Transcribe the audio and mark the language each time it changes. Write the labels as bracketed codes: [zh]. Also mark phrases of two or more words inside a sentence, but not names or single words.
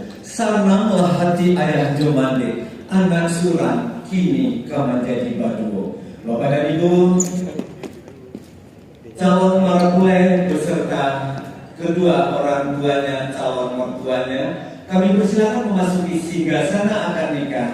[min] Sananglah hati ayah jomande, anak surat kini kau menjadi baduo. [id] Bapak dan Ibu, calon mempelai beserta kedua orang tuanya, calon mertuanya, kami persilakan memasuki singgasana akad nikah.